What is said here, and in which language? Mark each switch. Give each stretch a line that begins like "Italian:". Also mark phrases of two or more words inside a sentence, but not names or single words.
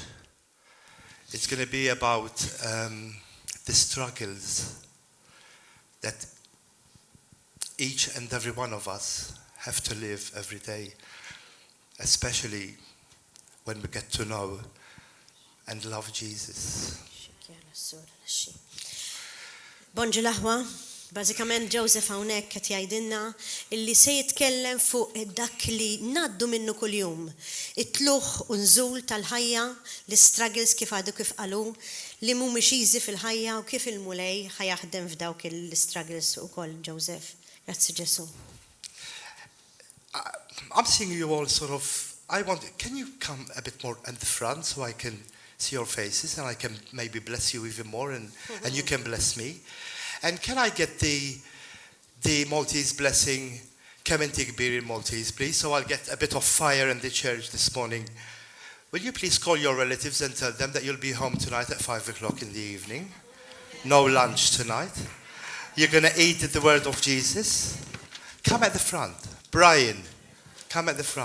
English: It's going to be about the struggles that each and every one of us have to live every day, especially when we get to know and love Jesus.
Maltese: Bonġu l-aħwa, bażikament Joseph hawnhekk qed jgħidilna illi se jitkellem fuq dak li ngħaddu minnu kuljum. It-tluħ u nżul tal-ħajja, l-struggles kif għadu kif qalu, li mhumiex easy fil-ħajja u kif il-mulej ħajaħdem f'dawk il-struggles ukoll Joseph. Grazzi Ġesu.
English: I'm seeing you all sort of, can you come a bit more at the front so I can see your faces and I can maybe bless you even more and you can bless me. And can I get the Maltese blessing,
Maltese: kemm inti kbir
English: in Maltese, please? So I'll get a bit of fire in the church this morning. Will you please call your relatives and tell them that you'll be home tonight at 5 o'clock in the evening? No lunch tonight. You're going to eat the word of Jesus. Come at the front. Brian, come at the front.